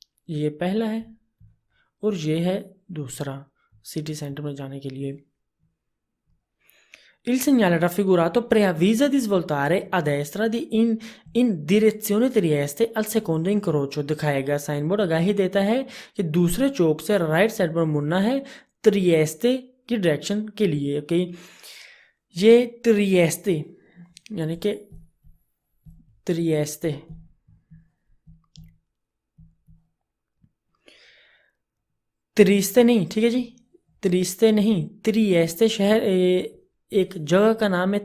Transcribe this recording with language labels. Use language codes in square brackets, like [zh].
[hi] ये पहला है और ये है दूसरा सिटी सेंटर में जाने के लिए. [it] Il segnale raffigurato preavvisa di svoltare a destra in direzione Trieste al secondo incrocio. [hi] दिखाया गया साइन बोर्ड आगाही देता है कि दूसरे चौक से राइट साइड पर मुड़ना है त्रिएस्ते की डायरेक्शन के लिए. ओके. ये त्रिएस्ते यानी कि त्रिएस्ते त्रिस्ते नहीं, ठीक है जी, त्रिस्ते नहीं, त्रिएस्ते शहर एक जगह का नाम है.